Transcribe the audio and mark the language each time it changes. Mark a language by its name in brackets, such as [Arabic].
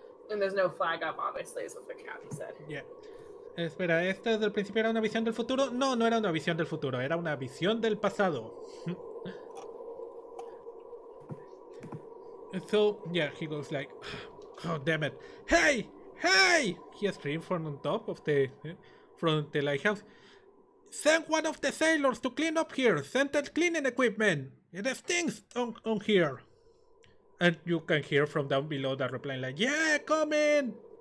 [English] And there's no flag up, obviously, is what the Kathy said. Yeah. [Spanish] Espera, ¿esto desde el principio era una visión del futuro? No, no era una visión del futuro, era una visión del pasado. [English] So, yeah, he goes like, oh, damn it. Hey! Hey! He screamed from on top of the lighthouse. Send one of the sailors to clean up here. Send the cleaning equipment. It stinks on here. And you can hear from down below the reply like, yeah, come in.